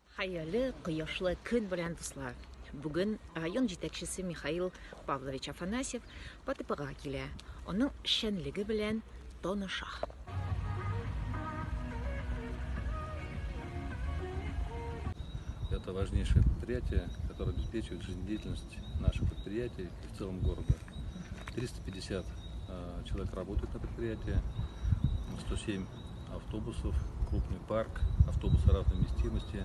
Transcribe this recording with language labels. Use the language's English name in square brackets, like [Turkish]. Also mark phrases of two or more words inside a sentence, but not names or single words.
[Tatar] Хәерле, кояшлы көн белән дуслар. Бүген район җитәкчесе Михаил Павлович Афанасьев ПТПга килә. Аның эшчәнлеге белән таныша. [Russian] Это важнейшее предприятие, которое обеспечивает жизнедеятельность наших предприятий и в целом города. 350 человек работают на предприятии, 107 автобусов, крупный парк, автобусы разной вместимости.